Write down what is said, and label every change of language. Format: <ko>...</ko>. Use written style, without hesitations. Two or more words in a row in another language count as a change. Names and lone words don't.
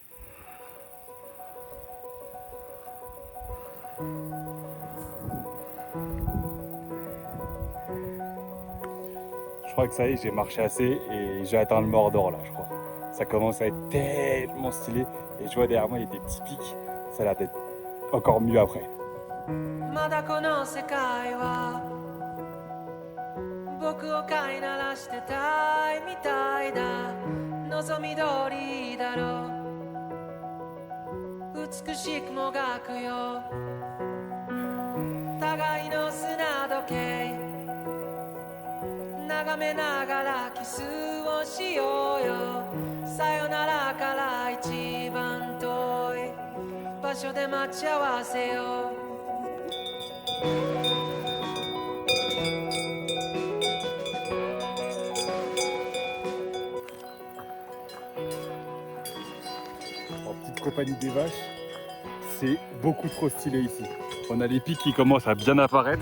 <fr>Je crois que ça y est, j'ai marché assez et j'ai atteint le Mordor là, je crois. Ça commence à être tellement stylé. Et je vois derrière moi, il y a des petits pics. Ça a l'air d'être encore mieux après.</fr> <ja>まだこの世界は僕を飼いならしてたいみたいだ望み通りだろう美しくもがくよ互いの砂時計眺めながらキスをしようよさよならから一番遠い場所で待ち合わせよ</ja> <fr>En petite compagnie des vaches, c'est beaucoup trop stylé ici. On a les pics qui commencent à bien apparaître.</fr>